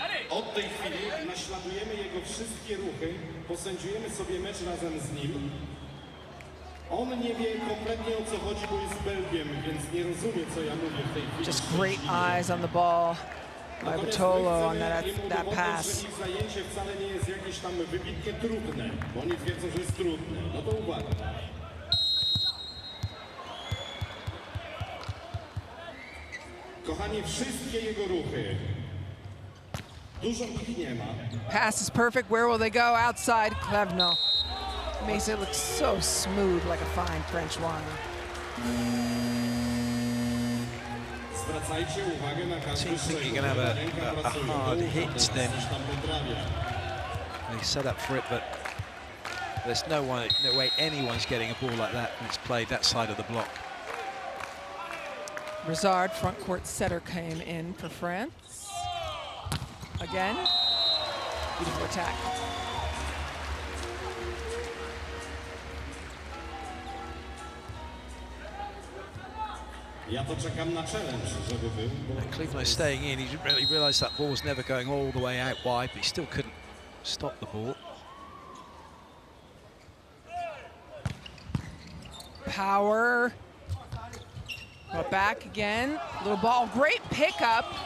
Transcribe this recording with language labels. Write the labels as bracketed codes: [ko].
[pl] Od tej chwili naśladujemy jego wszystkie ruchy, posędziujemy sobie mecz razem z nim. On nie wie kompletnie o co chodzi, bo jest Belgiem, więc nie rozumie, co ja mówię w tej chwili. [en] Just great eyes on the ball by Bottolo on that pass. [pl] Ich zajęcie wcale nie jest jakieś tam wybitnie trudne, bo oni wiedzą, że jest trudne. No to uwaga. Kochani, wszystkie jego ruchy. Dużo ich nie ma. [en] Pass is perfect. Where will they go? Outside, Klevno. Makes it look so smooth, like a fine French wine. [pl] Zwracajcie uwagę na każdy [en] Seems like you're going to have a hard hit then. They set up for it, but there's no way anyone's getting a ball like that when it's played that side of the block. Brizard, front court setter, came in for France. Again, beautiful attack. [pl] Ja to czekam na challenge, żeby był. [en] Cleveland staying in. He didn't really realise that ball was never going all the way out wide, but he still couldn't stop the ball. Power. Go back again. Little ball. Great pickup.